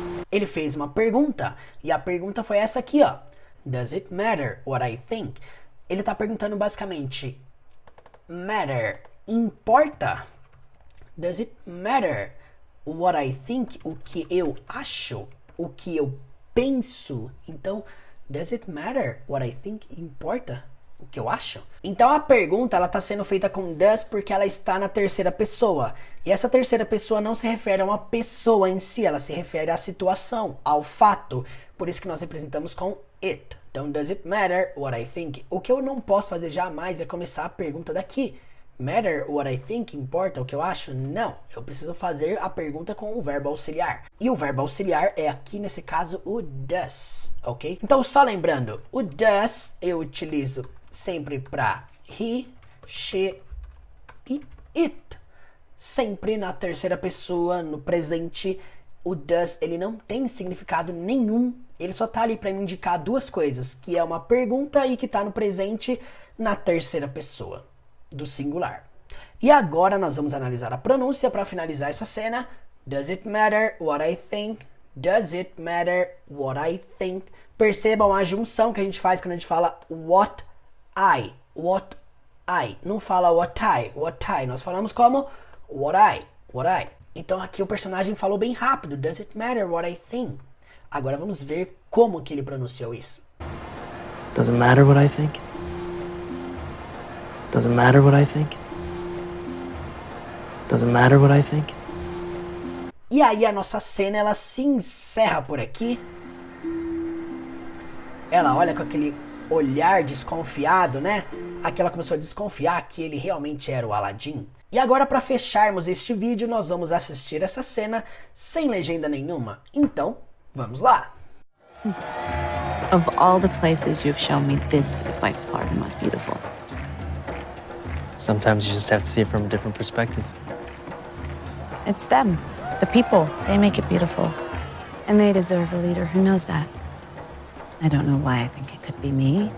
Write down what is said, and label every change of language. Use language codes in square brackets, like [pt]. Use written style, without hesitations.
[pt] Ele fez uma pergunta e a pergunta foi essa aqui, ó. [en] Does it matter what I think? [pt] Ele tá perguntando basicamente, matter, importa? [en] Does it matter what I think? [pt] O que eu acho? O que eu penso? Então, [en] does it matter what I think? [pt] Importa o que eu acho? Então a pergunta ela tá sendo feita com does porque ela está na terceira pessoa. E essa terceira pessoa não se refere a uma pessoa em si, ela se refere à situação, ao fato. Por isso que nós representamos com it. Então, [en] does it matter what I think? [pt] O que eu não posso fazer jamais é começar a pergunta daqui. [en] Matter what I think? [pt] Importa o que eu acho? Não. Eu preciso fazer a pergunta com o verbo auxiliar. E o verbo auxiliar é aqui, nesse caso, o does. Ok? Então, só lembrando, o does eu utilizo sempre para he, she e it. Sempre na terceira pessoa, no presente. O does, ele não tem significado nenhum. Ele só tá ali para me indicar duas coisas, que é uma pergunta e que tá no presente na terceira pessoa do singular. E agora nós vamos analisar a pronúncia para finalizar essa cena. [en] Does it matter what I think? Does it matter what I think? [pt] Percebam a junção que a gente faz quando a gente fala [en] what I. What I. [pt] Não fala [en] what I. [pt] Nós falamos como [en] what I. [pt] Então aqui o personagem falou bem rápido. [en] Does it matter what I think? [pt] Agora vamos ver como que ele pronunciou isso. [en] Doesn't matter what I think. Doesn't matter what I think. Doesn't matter what I think. [pt] E aí a nossa cena ela se encerra por aqui. Ela olha com aquele olhar desconfiado, né? Aqui ela começou a desconfiar que ele realmente era o Aladdin. E agora para fecharmos este vídeo nós vamos assistir essa cena sem legenda nenhuma. Então, vamos lá. [en] Of all the places you've shown me, this is by far the most beautiful. Sometimes you just have to see it from a different perspective. It's them, the people. They make it beautiful. And they deserve a leader who knows that. I don't know why I think it could be me.